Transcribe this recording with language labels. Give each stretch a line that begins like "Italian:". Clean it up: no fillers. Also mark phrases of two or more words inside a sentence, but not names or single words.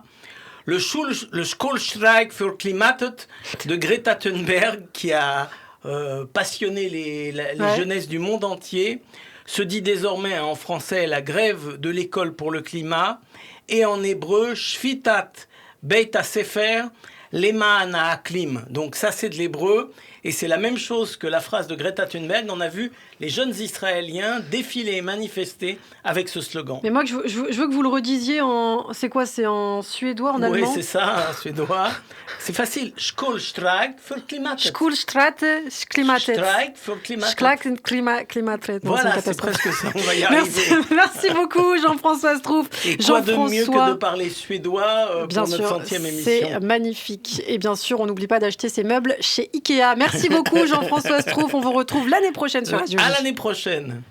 French: Le
Swedish: Schoolstreik für Klimatet
French: de Greta Thunberg, qui a passionné les jeunesses du monde entier, se dit désormais en français la grève de l'école pour le climat, et en hébreu
Hebrew: שביתת בית הספר למען האקלים.
French: Donc ça, c'est de l'hébreu. Et c'est la même chose que la phrase de Greta Thunberg. On a vu les jeunes Israéliens défiler et manifester avec ce slogan. Mais moi, je veux que vous le redisiez en... C'est quoi ? C'est en suédois, en allemand ? Oui, c'est ça, en suédois. C'est facile.
Swedish: Schoolstreik für Klimatet. Schoolstreik Klimatet. Streik für Klimatet. Streik Klimatet.
French: Voilà, c'est presque ça. On va y arriver. Merci beaucoup, Jean-François Strouf. Et quoi de mieux que de parler suédois pour notre 100e émission ? C'est magnifique. Et bien sûr, on n'oublie pas d'acheter ses meubles chez Ikea. Merci beaucoup, Jean-François Strouf. On vous retrouve l'année prochaine sur Radio J. À l'année prochaine.